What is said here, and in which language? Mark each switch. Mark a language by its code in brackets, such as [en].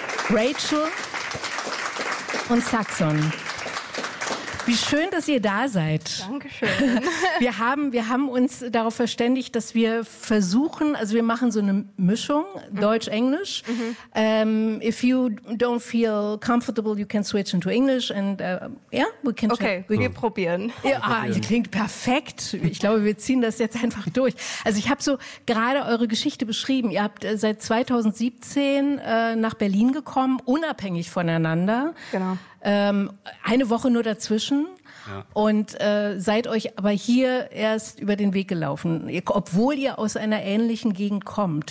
[de] Rachel und Saxon. Wie schön, dass ihr da seid. Dankeschön. Wir haben uns darauf verständigt, dass wir versuchen, also wir machen so eine Mischung, Deutsch-Englisch. Mm-hmm. [en] If you don't feel comfortable, you can switch into English. And [de] Wir probieren. Ihr klingt perfekt. Ich glaube, wir ziehen das jetzt einfach durch. Also ich habe so gerade eure Geschichte beschrieben. Ihr habt seit 2017 nach Berlin gekommen, unabhängig voneinander. Genau. Eine Woche nur dazwischen und seid euch aber hier erst über den Weg gelaufen, obwohl ihr aus einer ähnlichen Gegend kommt.